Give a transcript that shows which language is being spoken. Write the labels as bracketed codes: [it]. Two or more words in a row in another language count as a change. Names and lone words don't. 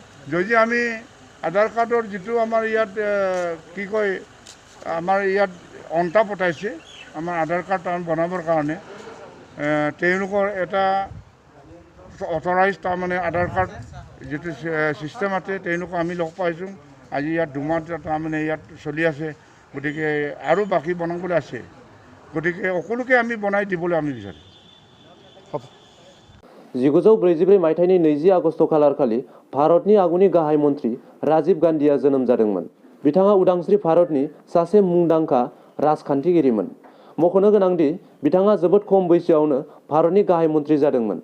[as] যদি আমি আধাৰ কাৰ্ডৰ যিটো আমাৰ ইয়াত কি কয়, আমাৰ ইয়াত অন্তা পঠাইছে আমাৰ আধাৰ কাৰ্ড বনাবৰ কাৰণে, তেওঁলোকৰ এটা অথৰাইজ তাৰমানে আধাৰ কাৰ্ড যিটো ছিষ্টেম আছে, তেওঁলোকক আমি লগ পাইছোঁ। আজি ইয়াত 2 মাহ তাৰমানে ইয়াত চলি আছে। গতিকে আৰু বাকী বনাবলৈ আছে। গতিকে সকলোকে আমি বনাই দিবলৈ আমি বিচাৰোঁ। [brx] 1944 मायथाइनि 20 आगस्ट खालारखालि भारतनि आगुनि गाहाय मन्त्रि राजीव गान्धीआ जोनोम जादोंमोन। बिथाङा उदांस्रि भारतनि सासे मुंदांखा राजखान्थिगिरिमोन। मख'नो गोनांदि बिथाङा जोबोद खम बैसोआवनो भारतनि गाहाय मन्त्रि जादोंमोन।